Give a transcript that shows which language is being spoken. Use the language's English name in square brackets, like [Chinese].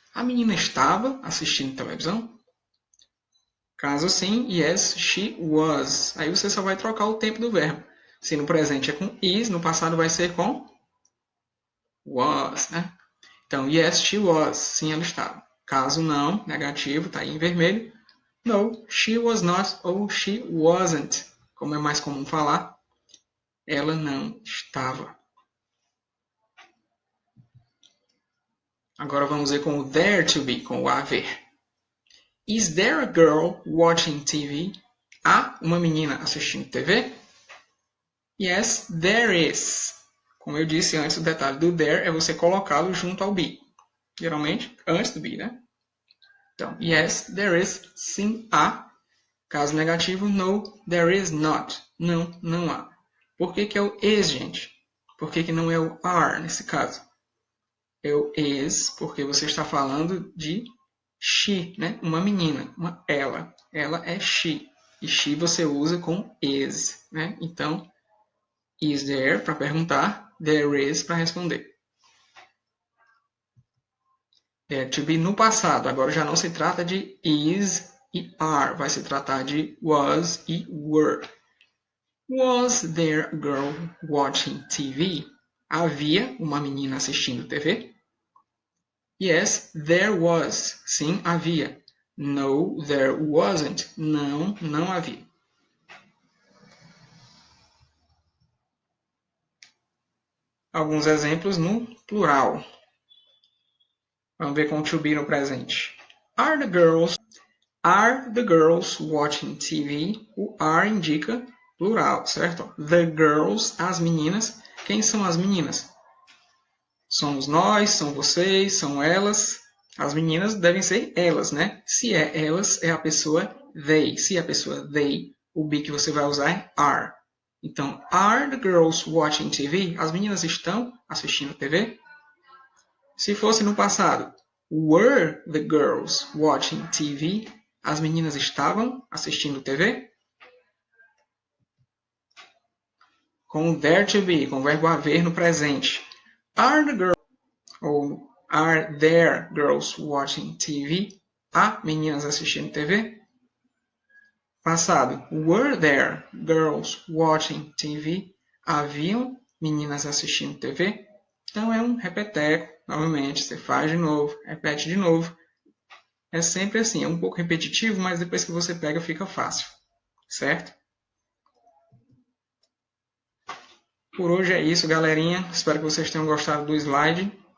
[Portuguese] A menina estava assistindo televisão? Caso sim, [English] yes, she was. [Portuguese] Aí você só vai trocar o tempo do verbo. Se no presente é com is, no passado vai ser com was, né? Então, [English] yes, she was. [Portuguese] Sim, ela estava. Caso não, negativo, está aí em vermelho. [English] No, she was not ou she wasn't. [Portuguese] Como é mais comum falar, ela não estava. Agora vamos ver com o there to be, com o haver. [English] Is there a girl watching TV? [Portuguese] Há uma menina assistindo TV? [English] Yes, there is. [Portuguese] Como eu disse antes, o detalhe do there é você colocá-lo junto ao be. Geralmente, antes do be, né? Então, [English] yes, there is. [Portuguese] Sim, há. Caso negativo, [English] no, there is not. [Portuguese] Não, não há. Por que é o is, gente? Por que não é o are nesse caso? É o is, porque você está falando de she, né? Uma menina, uma ela. Ela é she. E she você usa com is, né? Então, is there para perguntar, there is para responder. There to be no passado. Agora já não se trata de is e are. Vai se tratar de was e were. [English] Was there a girl watching TV? [Portuguese] Havia uma menina assistindo TV? [English] Yes, there was. [Portuguese] Sim, havia. [English] No, there wasn't. [Portuguese] Não, não havia. Alguns exemplos no plural. Vamos ver com o to be no presente. [English] Are the girls watching TV? [Portuguese] O are indica plural, certo? The girls, as meninas. Quem são as meninas? Somos nós, são vocês, são elas. As meninas devem ser elas, né? Se é elas, é a pessoa they. Se é a pessoa they, o be que você vai usar é are. Então, are the girls watching TV? As meninas estão assistindo TV? Se fosse no passado, [English] were the girls watching TV? [Portuguese] As meninas estavam assistindo TV? Com there to be, com o verbo haver no presente. [English] Are the girls ou are there girls watching TV? [Portuguese] Há meninas assistindo TV? Passado. [English] Were there girls watching TV? [Portuguese] Haviam meninas assistindo TV? Então é um repeteco. Novamente, você faz de novo, repete de novo. É sempre assim, é um pouco repetitivo, mas depois que você pega fica fácil. Certo? Por hoje é isso, galerinha. Espero que vocês tenham gostado do slide.